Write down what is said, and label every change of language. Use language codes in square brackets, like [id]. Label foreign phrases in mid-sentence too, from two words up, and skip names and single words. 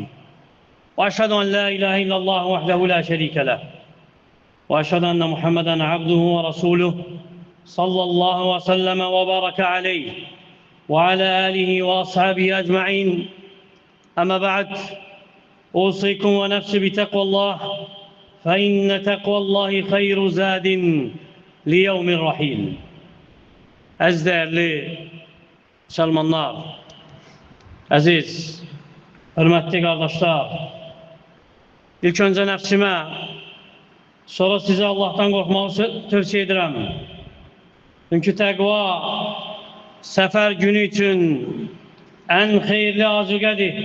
[ar] وأشهد أن لا إله إلا الله وحده لا شريك له، وأشهد أن محمدًا عبده ورسوله صلى الله وسلم وبارك عليه وعلى آله وأصحابه أجمعين. أما بعد، أوصيكم ونفسي بتقوى الله، فإن تقوى الله خير زاد ليوم الرحيل. [az] Əziz dəyərli müsəlmanlar, əziz, hörmətli qardaşlar, ilk öncə nəfsimə, sonra sizə Allahdan qorxmağı tövsiyə edirəm. Çünki təqva səfər günü üçün ən xeyirli azuqədir.